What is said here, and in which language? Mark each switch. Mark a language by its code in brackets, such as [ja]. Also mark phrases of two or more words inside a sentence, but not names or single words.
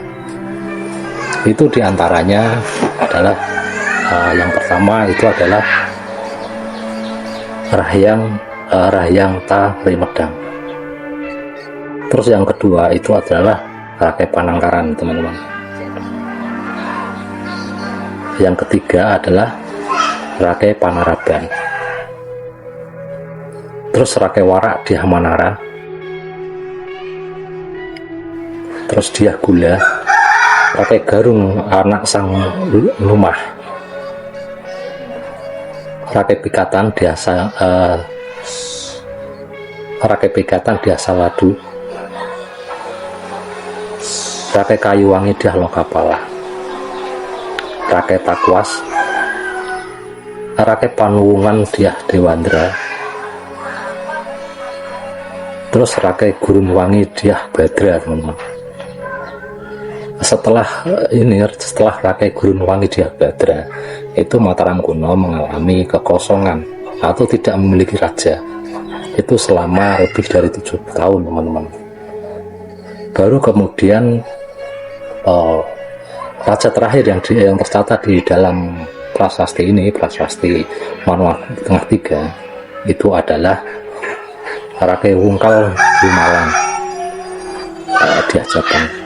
[id] Itu diantaranya adalah yang pertama itu adalah Rahyang Tari Medang. Terus yang kedua itu adalah Rakai Panangkaran, teman-teman. Yang ketiga adalah Rakai Panaraban. Terus Rakai Warak Diah Manara. Terus Diah Gula, Rakai Garung Anak Sang Lumah, Rakai Pikatan Diah Saladu, Rakai Kayuwangi Diah Lokapala, Rakai Takwas, Rakai Panuwungan Diah Dewandra, terus Rakai Gurunwangi Diah Badra, teman-teman. Setelah Rakai Gurunwangi Diah Badra, itu Mataram kuno mengalami kekosongan atau tidak memiliki raja. Itu selama lebih dari 7 tahun, teman-teman. Baru kemudian raja terakhir yang tercatat di dalam prasasti ini, prasasti Manoa Tengah Tiga, itu adalah Rakai Wungkal Gumalang Diah Jabang.